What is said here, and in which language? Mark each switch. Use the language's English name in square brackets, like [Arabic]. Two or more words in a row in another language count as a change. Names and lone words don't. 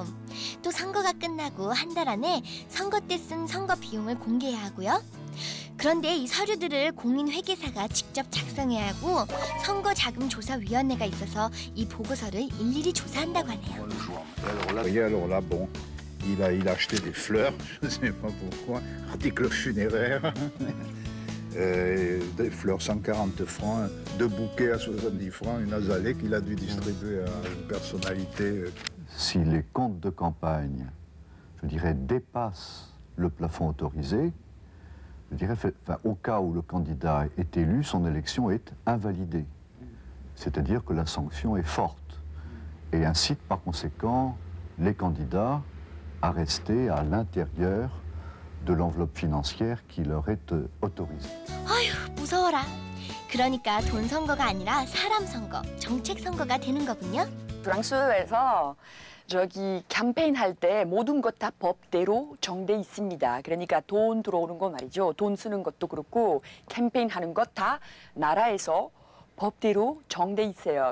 [Korean] 또 선거가 끝나고 한 달 안에 선거 때 쓴 선거 비용을 공개해야 하고요. 그런데 이 서류들을 공인회계사가 직접 작성해야 하고 선거자금조사위원회가 있어서 이 보고서를 일일이 조사한다고 하네요. [French] Alors là, bon, il a acheté des fleurs, je ne sais pas pourquoi, articles funéraires. Des fleurs 140 francs, 2 bouquets à 70 francs, une azalée qu'il a dû distribuer à une personnalité. Si les comptes de campagne, je dirais, dépassent le plafond autorisé, je dirais, au cas où le candidat est élu, son élection est invalidée. C'est-à-dire que la sanction est forte et incite par conséquent les candidats à rester à l'intérieur de l'enveloppe financière qui leur est autorisée. [Korean] 아휴, 무서워라. 그러니까 돈 선거가 아니라 사람 선거, 정책 선거가 되는 거군요. 프랑스에서 저기 캠페인 할 때 모든 것 다 법대로 정돼 있습니다. 그러니까 돈 들어오는 거 말이죠. 돈 쓰는 것도 그렇고 캠페인 하는 것 다 나라에서 법대로 정돼 있어요.